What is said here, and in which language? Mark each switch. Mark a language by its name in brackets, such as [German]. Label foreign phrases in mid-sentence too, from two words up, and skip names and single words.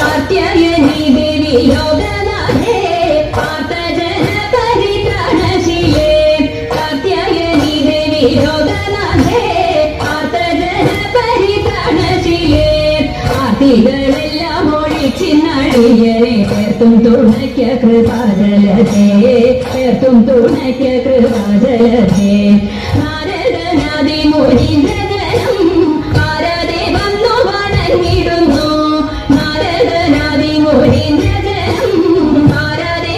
[Sanskrit] कात्यायनी देवी योगनाथे पार्थजन परित्राणशीले कात्यायनी देवी योगनाथे पार्थजन परित्राणशीले [Malayalam] ആർത്തികളെല്ലാം ഒഴിച്ചിന്നടിയനെ പേർത്തും തുണയ്ക്ക കൃപാജലത്തെ പേർത്തും തുണയ്ക്ക കൃപാജലത്തെ നാരദനാദി മുനീന്ദ്രജനം ആരാധെ വന്നു വണങ്ങിടുന്നു നാരദനാദി മുനീന്ദ്രജനം ആരാധെ